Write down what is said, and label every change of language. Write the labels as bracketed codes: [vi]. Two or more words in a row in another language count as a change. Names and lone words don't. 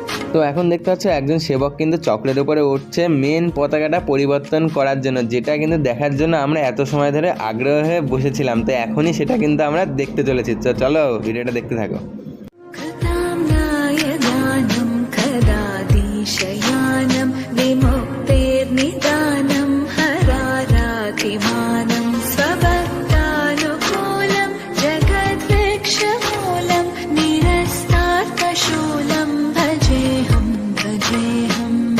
[bn] তো এখন দেখতে পাচ্ছ একজন সেবক কিন্তু চক্রের উপরে উঠছে মেন পতাকাটা পরিবর্তন করার জন্য, যেটা কিন্তু দেখার জন্য আমরা এত সময় ধরে আগ্রহ হয়ে বসেছিলাম। তো এখনই সেটা কিন্তু আমরা দেখতে চলেছি। তো চলো ভিডিওটা দেখতে থাকো। [sa] कृताम्नाय दानं कदादिशयानं विमुक्तेर्निदानं हरारातिमानं स्वभक्तानुकूलं जगद्वृक्षमूलं निरस्तार्थशूलं भजेऽहं भजेऽहम्